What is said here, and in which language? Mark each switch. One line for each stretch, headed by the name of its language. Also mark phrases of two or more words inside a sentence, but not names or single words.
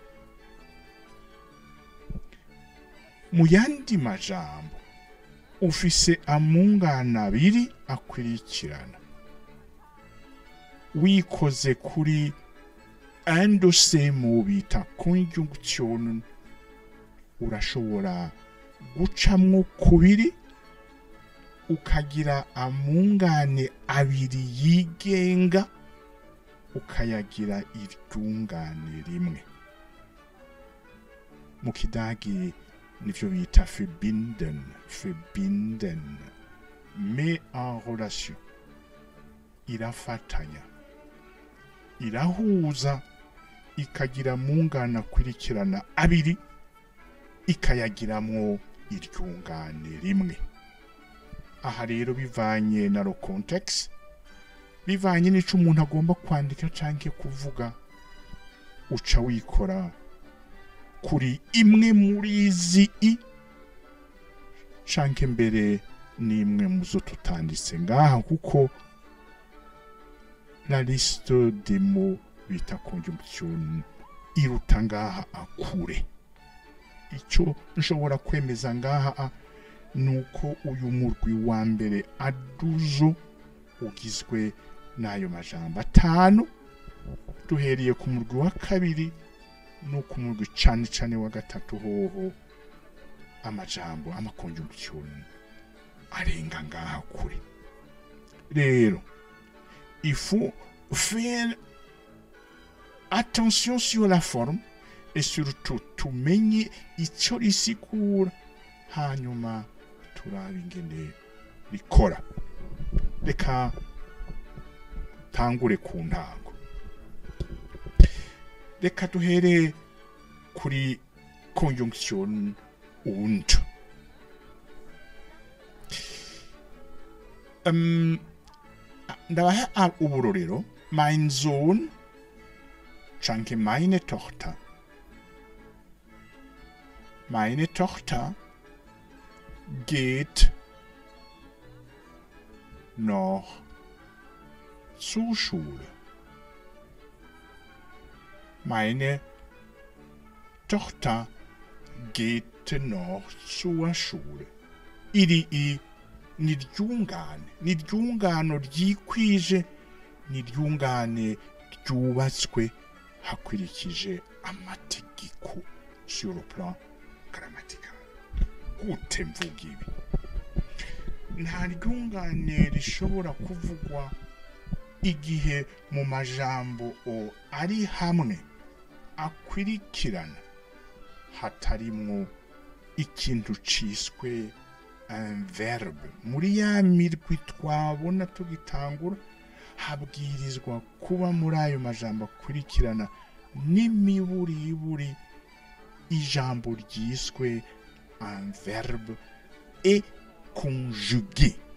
Rundi: Mu yandi majambo ufise amungane abiri akurikirana, wikoze kuri
French: un de ces mots
Rundi: bita conjonction, urashobora gucamwo kubiri ukagira amungane abiri yigenga, ukayagira iryungane rimwe. Mu kidagi nivyo bita verbinden, verbinden,
French: mais en relation,
Rundi: irafatanya, irahuza, ikagira mungana akurikirana abiri, ikayagiramwo iryungane rimwe. Aha rero bivanye na lo context, bivanye n'ico umuntu agomba kwandika canke kuvuga, uca wikora kuri imwe muri izi canke mbere n'imwe muzo tutanditse ngaha, kuko
French: la liste des mots
Rundi: bita conjonction iruta ngaha akure. Ico nshobora kwemeza ngaha nuko uyu murwi wa mbere aduzo ugizwe n'ayo majambo atanu, duhereye ku murwi wa kabiri no ku murwi cane cane wa gatatu hoho amajambo amakonjonction arenga ngaha kure. Rero
French: il faut faire attention sur la forme et surtout
Rundi: tumenye ico risigura, hanyuma turabe ingene rikora. Reka tangure ku ntango, reka duhere kuri conjonction und. Ndabaha uburorero:
German: mein Sohn canke meine Tochter. Meine Tochter geht noch zur Schule. Meine Tochter geht noch zur Schule.
Rundi: Iri ni ryungano ryikwije, ni ryungane ryubatswe hakurikije amategeko
French: sur le plan grammatical.
Rundi: Gute mvuga ibi? nta ryungane rishobora kuvugwa igihe mu majambo ari hamwe akwirikirana hatarimwo ikintu ciswe
French: un verbe.
Rundi: Muri ya mirwi twabona tugitangura habwirizwa kuba muri ayo majambo akurikirana n'imiburiburi ijambo ryiswe
French: un verbe et conjugué.